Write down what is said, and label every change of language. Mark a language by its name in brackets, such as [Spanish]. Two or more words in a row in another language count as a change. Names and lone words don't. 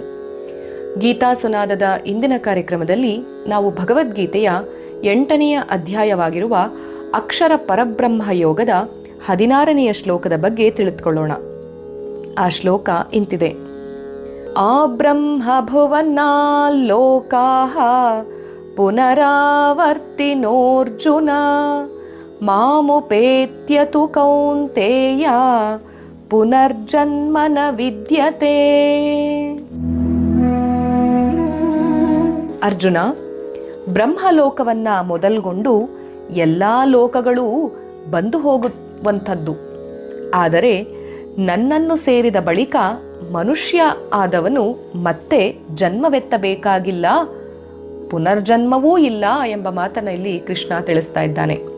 [Kannada] ಗೀತಾ ಸುನಾದದ ಇಂದಿನ ಕಾರ್ಯಕ್ರಮದಲ್ಲಿ ನಾವು ಭಗವದ್ಗೀತೆಯ 8ನೇ ಅಧ್ಯಾಯವಾಗಿರುವ ಅಕ್ಷರ ಪರಬ್ರಹ್ಮ ಯೋಗದ 16ನೇ ಶ್ಲೋಕದ ಬಗ್ಗೆ ತಿಳಿದುಕೊಳ್ಳೋಣ. ಆ ಶ್ಲೋಕ ಇಂತಿದೆ: [Sanskrit] ಆ ಬ್ರಹ್ಮ ಭುವನಾ ಲೋಕಾಃ ಪುನರಾವರ್ತಿನೋರ್ಜುನ ಮಾಮುಪೇತ್ಯ ತು ಕೌಂತೇಯ ಪುನರ್ಜನ್ಮನ ವಿದ್ಯತೆ. [Kannada] ಅರ್ಜುನ, ಬ್ರಹ್ಮಲೋಕವನ್ನ ಮೊದಲ್ಗೊಂಡು ಎಲ್ಲ ಲೋಕಗಳೂ ಬಂದು ಹೋಗುವಂಥದ್ದು. ಆದರೆ ನನ್ನನ್ನು ಸೇರಿದ ಬಳಿಕ ಮನುಷ್ಯ ಆದವನು ಮತ್ತೆ ಜನ್ಮವೆತ್ತಬೇಕಾಗಿಲ್ಲ, ಪುನರ್ಜನ್ಮವೂ ಇಲ್ಲ ಎಂಬ ಮಾತನ್ನ ಇಲ್ಲಿ ಕೃಷ್ಣ ತಿಳಿಸ್ತಾ ಇದ್ದಾನೆ.